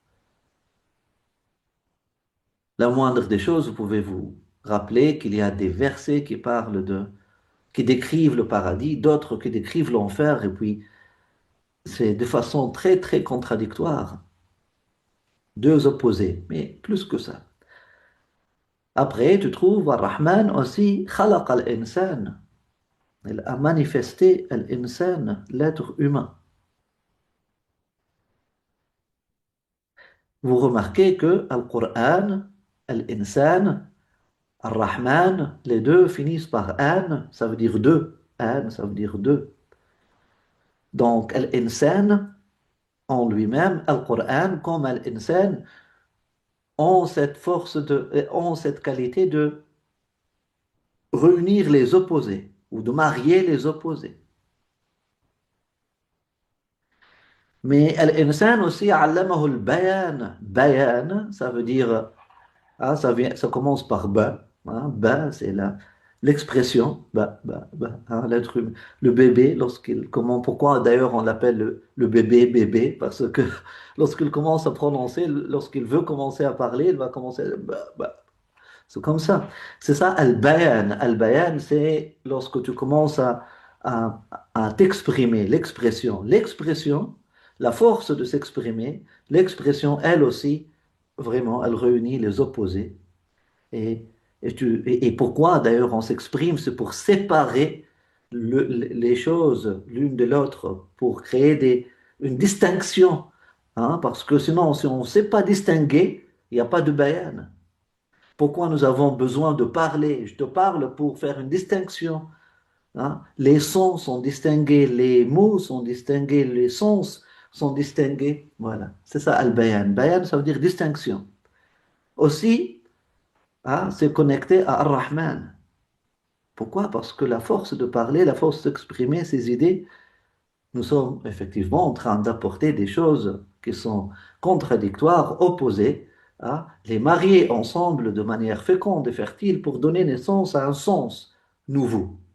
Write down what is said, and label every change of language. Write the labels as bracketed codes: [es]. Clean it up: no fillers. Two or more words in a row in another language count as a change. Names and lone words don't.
[fr] La moindre des choses, vous pouvez vous rappeler qu'il y a des versets qui parlent qui décrivent le paradis, d'autres qui décrivent l'enfer, et puis c'est de façon très très contradictoire, deux opposés, mais plus que ça. Après, tu trouves Ar-Rahman aussi, [ar] خلق al-insan. [fr] Il a manifesté l'insan, l'être humain. Vous remarquez que Al-Qur'an, Al-Insan, Ar-Rahman, les deux finissent par An, ça veut dire deux. An, ça veut dire deux. Donc, Al-Insan, en lui-même, Al-Qur'an, comme Al-Insan, ont cette force ont cette qualité de réunir les opposés ou de marier les opposés. Mais Al-Insan aussi, [ar] علمه البيان. [fr] Bayan, ça veut dire ah, ça commence par ba. Hein, ba, c'est l'expression. Ba, ba, ba, hein, l'être humain. Le bébé, pourquoi d'ailleurs on l'appelle le bébé bébé? Parce que lorsqu'il commence à prononcer, lorsqu'il veut commencer à parler, il va commencer ba, ba. C'est comme ça. C'est ça, al-bayan. Al-bayan, c'est lorsque tu commences à, à t'exprimer, l'expression. L'expression, la force de s'exprimer, l'expression, elle aussi, vraiment, elle réunit les opposés. Et, et pourquoi d'ailleurs on s'exprime? C'est pour séparer les choses l'une de l'autre, pour créer une distinction. Hein, parce que sinon, si on ne sait pas distinguer, il n'y a pas de bayan. Pourquoi nous avons besoin de parler? Je te parle pour faire une distinction. Hein. Les sons sont distingués, les mots sont distingués, les sens sont distingués. Voilà, c'est ça al-bayan. Bayan, ça veut dire distinction. Aussi, hein, c'est connecté à Ar-Rahman. Pourquoi? Parce que la force de parler, la force d'exprimer ses idées, nous sommes effectivement en train d'apporter des choses qui sont contradictoires, opposées, à les marier ensemble de manière féconde et fertile pour donner naissance à un sens nouveau.